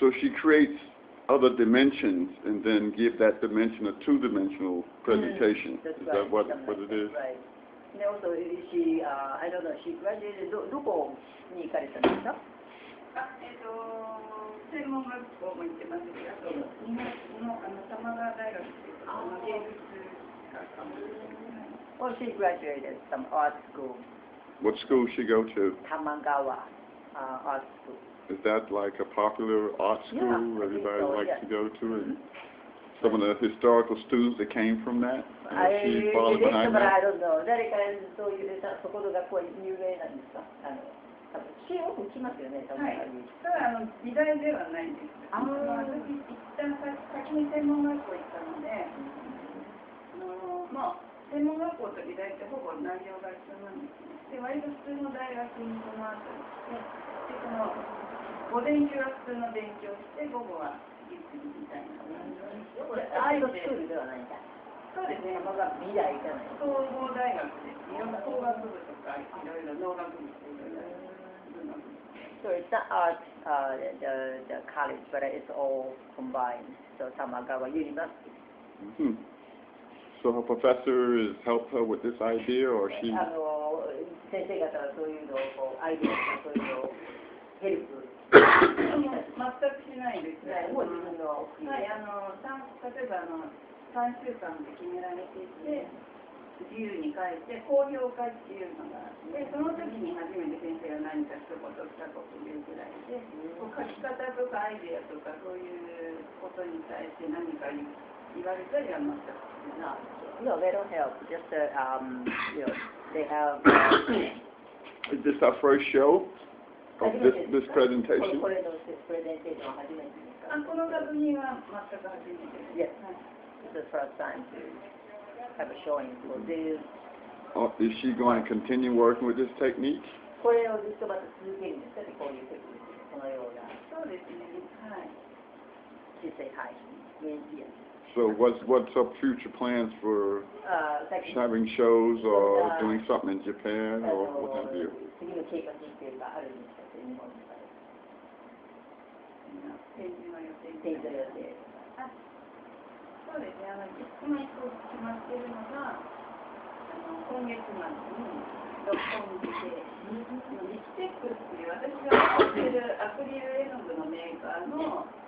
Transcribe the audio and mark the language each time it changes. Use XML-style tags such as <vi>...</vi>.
<en>So she creates other dimensions and then give that dimension a two-dimensional presentation. Is that what it is? Right. And also she, I don't know, she graduated</en> <ja>どこに行かれたんですか？専門学校も行ってますし、あと日本の玉川大学っていう芸術学科も。</ja> <en>Well, she graduated from art school. What school she go to? Tamagawa Art School. Is that like a popular art school everybody likes to go to? And some of the historical students that came from that? She followed behind that? I don't know.</en> <ja>誰かそういうそこの学校は有名なんですか？私よく来ますよね、多分。はい。ただ美大ではないんです。私一旦先に専門学校行ったので、専門学校と美大ってほぼ内容が一緒なんですね。で、割と普通の大学にその後行って、で午前中は普通の勉強して、午後は実技みたいな。アートスクールではないんだ。そうですね。美大じゃない。総合大学です。いろんな工学部とか、いろいろ農学部とかいろいろ。</ja> <en>So it's not art, the college, but it's all combined. So Tamagawa University. So her professor has helped her with this idea, or she?</en> <ja>先生方はそういうのをアイデアとかそういうのをヘルプ。全くしないですね。もう自分の。はい、例えば3週間で決められていて。自由に書いて高評価っていうのがあって、その時に初めて先生が何か一言二言言うぐらいで、書き方とかアイデアとかそういうことに対して何か言われたりは全くない。</ja> <en>No, they don't help. Just they have. Is this our first show of this presentation?</en> <ja>これのプレゼンテーション初めてですか？この作品は全く初めてです。</ja> <en>Yes. It's the first time to. have a showing for this. Is she going to continue working with this technique?</en> <ja>これをずっとまた続けるんですかね、こういうテクニック、このような。そうですね。はい。小さい配信、メンティア。</ja> <en>So what's up future plans for</en> <ja>最近</ja> <en>having shows or doing something in Japan or what have you?</en> <ja>次の計画っていうかあるんですか、日本とかで。展示の予定。展示の予定。そうですね。今一個決まっているのが、今月末に六本木でリキテックっていう私が持っているアクリル絵の具のメーカーの</ja>